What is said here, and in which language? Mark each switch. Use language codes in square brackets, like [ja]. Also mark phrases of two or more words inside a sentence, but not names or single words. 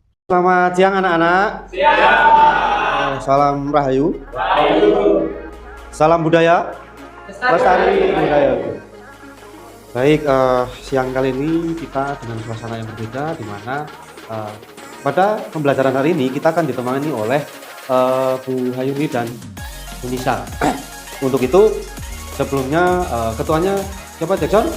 [id] Selamat siang anak-anak. Siang. Salam Rahayu. Rahayu. Salam budaya. Lestari budaya. Baik, siang kali ini kita dengan suasana yang berbeda, di mana pada pembelajaran hari ini kita akan ditemani oleh Bu Hayuni dan Bu Nisa. Untuk itu sebelumnya ketuanya siapa, Jackson?